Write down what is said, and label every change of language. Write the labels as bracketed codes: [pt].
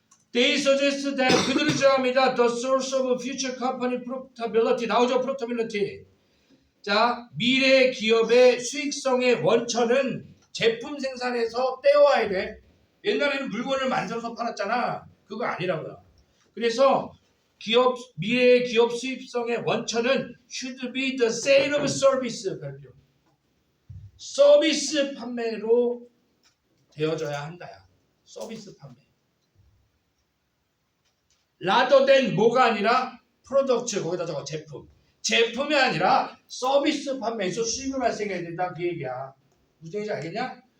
[en] They suggest that [ko] 그들이 주장합니다. [en] The source of future company profitability [ko] 나오죠? [en] profitability. [ko] 자, 미래 기업의 수익성의 원천은 제품 생산에서 떼어와야 돼. 옛날에는 물건을 만들어서 팔았잖아. 그거 아니라고요. 그래서 미래의 기업 수익성의 원천은 [en] should be the sale of service. [ko] 별표. 서비스 판매로 되어져야 한다야. 서비스 판매. [en] rather than [ko] 뭐가 아니라 프로덕트 거기다 적어 제품. 제품이 아니라 서비스 판매에서 수익을 발생해야 된다 그 얘기야. 무슨 얘기인지 알겠냐?